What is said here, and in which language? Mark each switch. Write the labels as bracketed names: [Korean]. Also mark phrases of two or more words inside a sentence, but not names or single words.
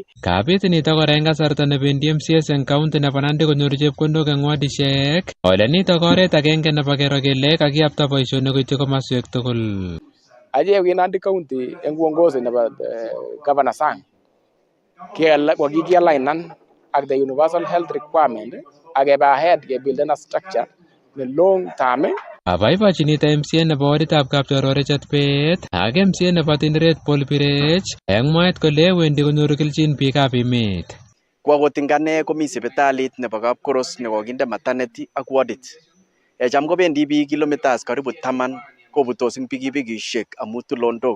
[Kalenjin] Kabit nito kora eng kasarta nebendi MCS eng county nebo Nandi konyoru chepkondok eng wadishek. Ole nito oret agenge nebo kero kele kakiyapta boisionik koityi komoswek tugul. Aje wi Nandi county eng uongozi nebo Governor Sang kikialignan ak [English] the universal health requirement [Kalenjin] akeba ahead kebuilden [English] a structure [Kalenjin] ne [English] long term. [Kalenjin] Abaibachi nito MCA nebo waditab Kapchorwa Richard Bet ak MCA nebo Tinderet Paul Birech eng mwaet kole wendi konyoru kelchin biikab emet. Kwa kotingane komi sipitalit nebo Kapkoros nekokinde maternity ak wadit. Cham kobendi biik kilometers karibu 10 kobutos eng pikipikishek amu tulondok.